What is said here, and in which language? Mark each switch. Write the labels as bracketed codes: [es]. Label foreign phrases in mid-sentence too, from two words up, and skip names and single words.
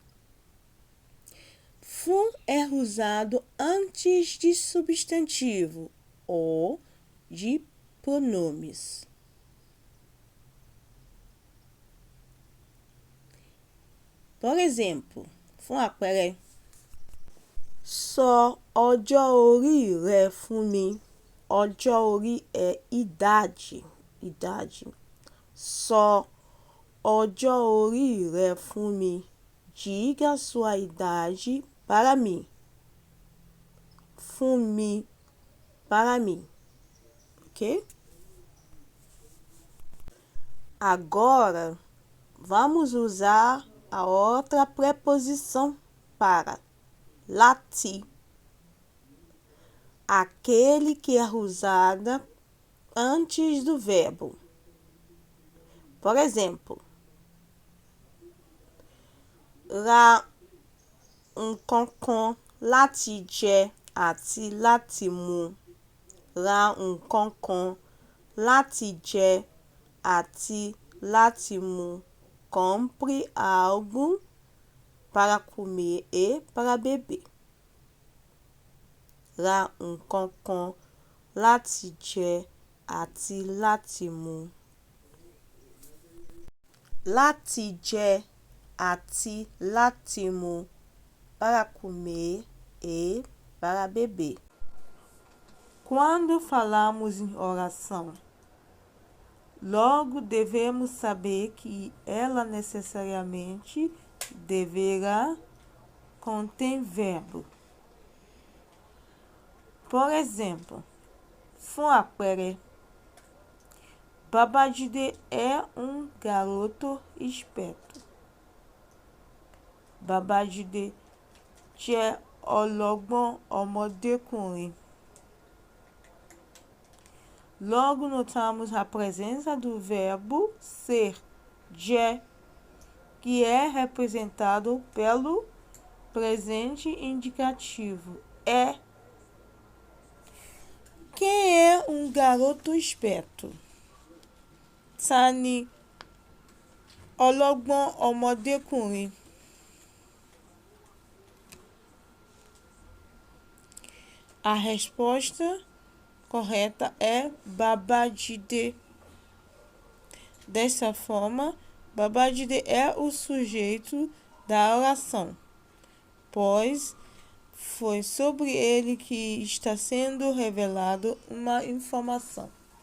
[pt] Fun é usado antes de substantivo ou de pronomes. Por exemplo, [yo] fún àpẹẹrẹ, sọ ọjọ́ orí rẹ fún mi. Ọjọ́ orí [pt] é idade. [yo] Sọ ọjọ́ orí rẹ fún mi. [pt] Diga sua idade para mim. [yo] Fún mi, [pt] para mim. Ok? Agora, vamos usar a outra preposição para, lati. Aquele que é usada antes do verbo. Por exemplo, [yo] ra nǹkankan láti jẹ àti láti mu. Ra nǹkankan láti jẹ àti láti mu. [pt] Compre algo para comer e para beber. [yo] Ra nǹkankan láti jẹ àti láti mu. Láti jẹ àti láti mu, [pt] para comer e para beber. Quando falamos em oração, logo devemos saber que ela necessariamente deverá conter verbo. Por exemplo, [yo] fún àpẹẹrẹ, [pt] Babájídé é garoto esperto. [yo] Babájídé jẹ́ ọlọ́gbọ́n ọmọdékùnrin. [pt] Logo notamos a presença do verbo ser, jẹ́, que é representado pelo presente indicativo, é. Quem é garoto esperto? [yo] Ta ni ọlọ́gbọ́n ọmọdékùnrin? [pt] A resposta correta é Babájídé. Dessa forma, Babájídé é o sujeito da oração, pois foi sobre ele que está sendo revelado uma informação.